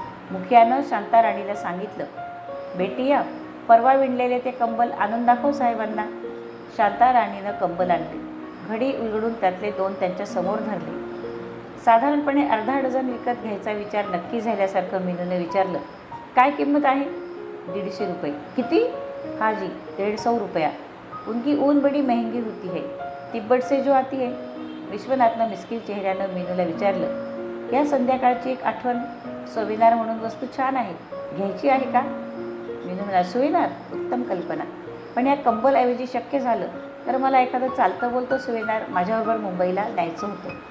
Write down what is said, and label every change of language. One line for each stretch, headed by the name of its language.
Marathi: मुखियानं शांताराणीला सांगितलं, बेटिया, परवा विणलेले ते कंबल आणून दाखव साहेबांना. शांताराणीनं कंबल आणले. घडी उलगडून त्यातले 2 त्यांच्या समोर धरले. साधारणपणे अर्धा डझन विकत घ्यायचा विचार नक्की झाल्यासारखं मीनूने विचारलं, काय किंमत आहे? 150 रुपये. किती?
Hindi: हाँ जी, 150 रुपया. उनकी ऊन बड़ी महंगी होती है, तिब्बत से जो आती है.
Marathi: विश्वनाथनं मिस्किल चेहऱ्यानं मीनूला विचारलं, या संध्याकाळची एक आठवण सोविनार म्हणून वस्तू छान आहे, घ्यायची आहे का? मीनू म्हणाला, सोविनार? उत्तम कल्पना, पण या कंबलऐवजी शक्य झालं तर मला एखादं चालतं बोलतं सोविनार माझ्याबरोबर मुंबईला न्यायचं होतं.